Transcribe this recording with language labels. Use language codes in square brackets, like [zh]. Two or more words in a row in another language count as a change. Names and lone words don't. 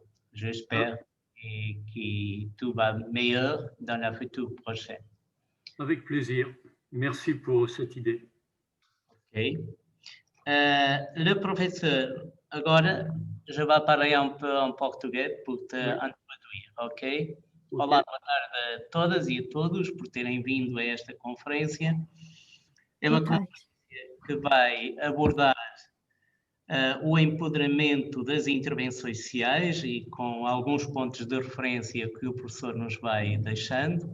[fr] J'espère que tout va meilleur dans la future prochaine. Avec plaisir. Merci pour cette idée. OK. Le professeur, agora je vais parler un peu en português pour te introduir, ok? [pt] Olá, boa tarde a todas e a todos por terem vindo a esta conferência. É uma conferência que vai abordar o empoderamento das intervenções sociais e com alguns pontos de referência que o professor nos vai deixando.